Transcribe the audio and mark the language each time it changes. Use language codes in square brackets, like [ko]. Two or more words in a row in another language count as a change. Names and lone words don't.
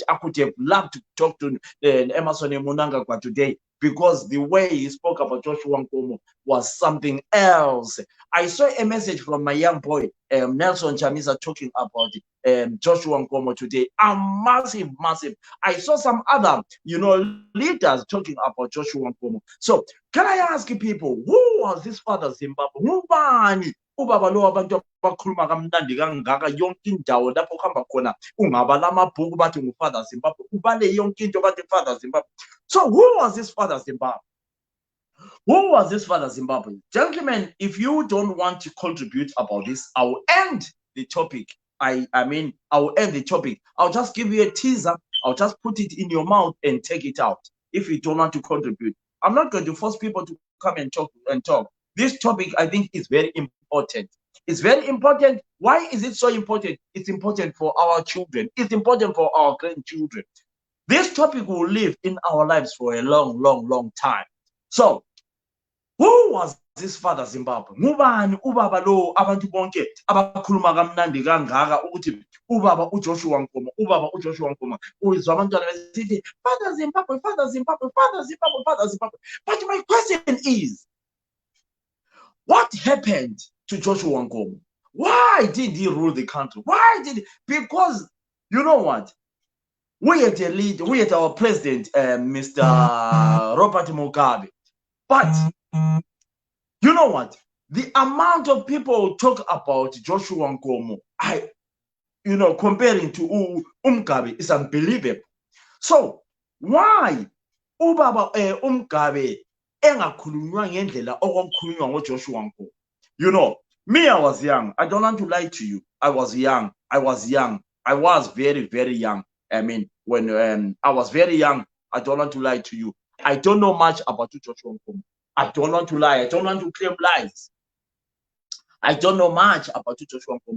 [en] I could have loved to talk to Emerson Mnangagwa today because the way he spoke about Joshua Nkomo was something else. I saw a message from my young boy, Nelson Chamisa, talking about Joshua Nkomo today. Massive, massive. I saw some other, leaders talking about Joshua Nkomo. So, can I ask you people, who was this father Zimbabwe? [nd] Ngubani ubaba lo abantu abakhuluma kamnandi kangaka yonke indawo lapho uhamba khona ungabala amabhuku bathi ngufather Zimbabwe, ubale yonke into bathi father Zimbabwe. [en] So who was this father Zimbabwe? Who was this father Zimbabwe? Gentlemen, if you don't want to contribute about this, I will end the topic. I will end the topic. I'll just give you a teaser. I'll just put it in your mouth and take it out. If you don't want to contribute, I'm not going to force people to come and talk. This topic, I think, is very important. It's very important. Why is it so important? It's important for our children. It's important for our grandchildren. This topic will live in our lives for a long, long, long time. So, who was this father Zimbabwe? [nd] Ngubani ubaba lo abantu bonke abakhuluma kamnandi kangaka ukuthi ubaba uJoshua Nkomo, ubaba uJoshua Nkomo. Uzwa abantwana besithi father Zimbabwe, father Zimbabwe, father Zimbabwe, father Zimbabwe. [en] But my question is, what happened to Joshua Nkomo? Why did he rule the country? Because you know what? We had a lead, we had our president, Mr. Robert Mugabe. But you know what? The amount of people talk about Joshua Nkomo, comparing to Mugabe is unbelievable. So why [nd] ubaba Mugabe engakhulunywa ngendlela okwakhulunywa ngoJoshua Nkomo? [en] Me, I was young. I don't want to lie to you. I was young. I was very, very young. I mean, when I was very young, I don't want to lie to you. I don't know much about Joshua Nkomo. I don't want to lie. I don't want to claim lies. I don't know much about Joshua Nkomo.